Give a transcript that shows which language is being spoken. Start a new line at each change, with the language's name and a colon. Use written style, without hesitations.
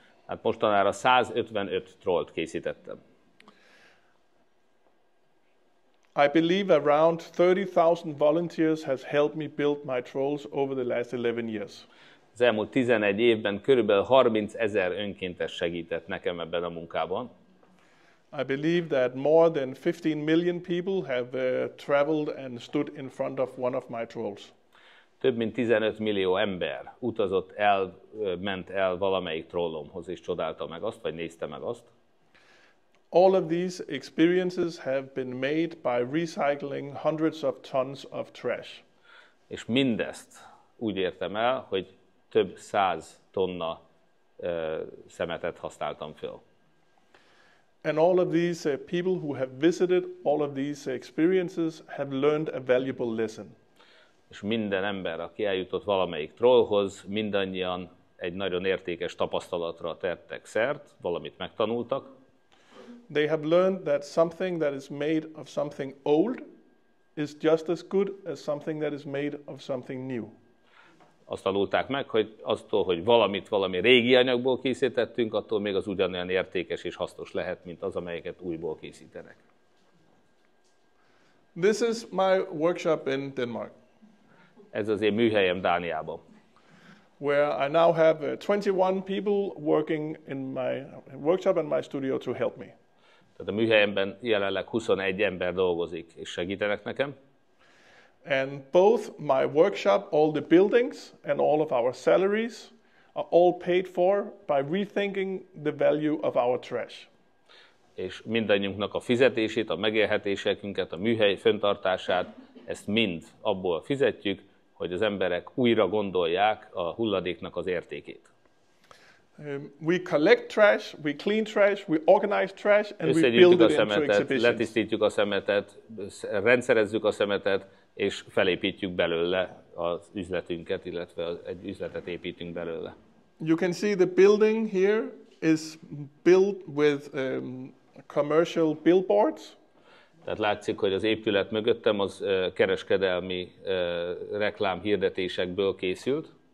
Hungarian: Hát mostanára 155 trollt készítettem.
English: I believe around 30,000 volunteers has helped me build my trolls over the last 11 years.
Hungarian: Az elmúlt 11 évben körülbelül 30 000 önkéntes segített nekem ebben a munkában.
English: I believe that more than 15 million people have traveled and stood in front of one of my trolls.
Hungarian: Több mint 15 millió ember utazott el, ment el valamelyik trollomhoz, és csodálta meg azt, vagy nézte meg azt.
English: All of these experiences have been made by recycling hundreds of tons of trash.
Hungarian: És mindezt úgy értem el, hogy több 100 tonna szemetet használtam föl.
English: And all of these people who have visited all of these experiences have learned a valuable lesson.
Hungarian: És minden ember, aki eljutott valamelyik trollhoz, mindannyian egy nagyon értékes tapasztalatra tettek szert, valamit megtanultak.
English: They have learned that something that is made of something old is just as good as something that is made of something new.
Hungarian: Azt tanulták meg, hogy attól, hogy valami régi anyagból készítettünk, attól még az ugyanolyan értékes és hasznos lehet, mint az, amelyeket újból készítenek.
English: This is my workshop in Denmark,
Hungarian: Ez az én műhelyem Dániában,
English: where I now have 21 people working in my workshop and my studio to help me.
Hungarian: Tehát a műhelyemben jelenleg 21 ember dolgozik, és segítenek nekem.
English: And both my workshop, all the buildings, and all of our salaries are all paid for by rethinking the value of our trash.
Hungarian: És mindannyiunknak a fizetését, a megélhetésünket, a műhely fenntartását, ezt mind abból fizetjük, hogy az emberek újra gondolják a hulladéknak az értékét.
English: We collect trash, we clean trash, we organize trash, and we
Hungarian: Összegyűjtjük
English: build
Hungarian: a
English: it into
Hungarian: szemetet,
English: exhibitions.
Hungarian: letisztítjuk a szemetet, rendszerezzük a szemetet, és felépítjük belőle az üzletünket, illetve egy üzletet építünk belőle.
English: You can see the building here is built with commercial billboards.
Hungarian: Tehát látszik, hogy az épület mögöttem az kereskedelmi reklámhirdetésekből készült.